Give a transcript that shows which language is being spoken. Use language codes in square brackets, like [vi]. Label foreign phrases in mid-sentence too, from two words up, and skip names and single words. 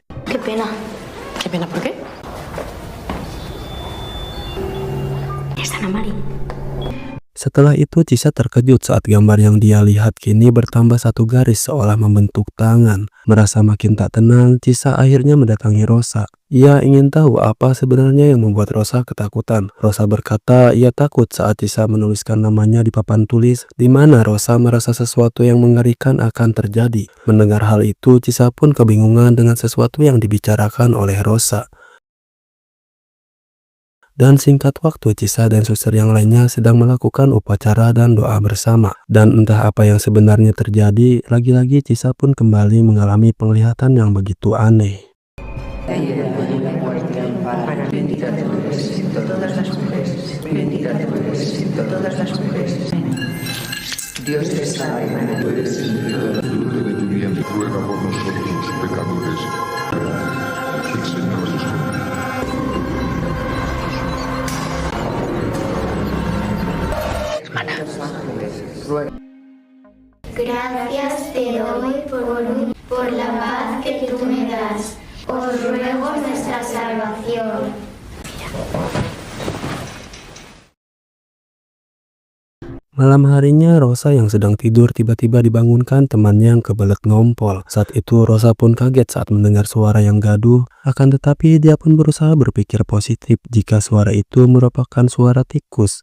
[es] Qué pena. ¿Qué pena por qué? Es Ana Mari. [id] Setelah itu, Cisa terkejut saat gambar yang dia lihat kini bertambah 1 garis seolah membentuk tangan. Merasa makin tak tenang, Cisa akhirnya mendatangi Rosa. Ia ingin tahu apa sebenarnya yang membuat Rosa ketakutan. Rosa berkata ia takut saat Cisa menuliskan namanya di papan tulis, di mana Rosa merasa sesuatu yang mengerikan akan terjadi. Mendengar hal itu, Cisa pun kebingungan dengan sesuatu yang dibicarakan oleh Rosa. Dan singkat waktu, Cisa dan suster yang lainnya sedang melakukan upacara dan doa bersama. Dan entah apa yang sebenarnya terjadi, lagi-lagi Cisa pun kembali mengalami penglihatan yang begitu aneh. [es] Dios te salve, María. Tú eres bendita de tu vientre, ruega por nosotros los pecadores. El Señor es contigo. Gracias te doy por la paz que tú me das. Os ruego nuestra salvación. [id] Malam harinya, Rosa yang sedang tidur tiba-tiba dibangunkan temannya yang kebelet ngompol. Saat itu Rosa pun kaget saat mendengar suara yang gaduh, akan tetapi dia pun berusaha berpikir positif jika suara itu merupakan suara tikus.